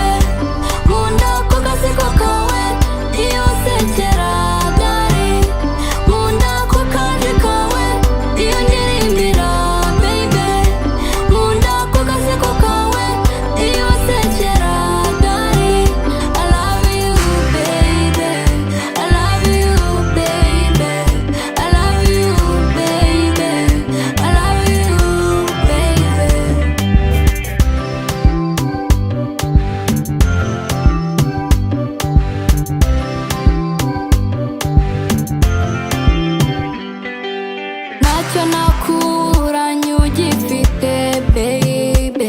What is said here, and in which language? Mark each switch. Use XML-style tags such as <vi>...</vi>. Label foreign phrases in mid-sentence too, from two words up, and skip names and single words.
<rw>Nkunda ko gaseko kawe iyo usekera dari. Nkunda ko kaje kawe iyo ndirimbira baby. Nkunda ko gaseko kawe iyo usekera dari.</rw> <en>I love you baby, I love you baby, I love you baby, I love you baby.</en> <rw>Ntacyo nakuranye ugifite baby.</rw>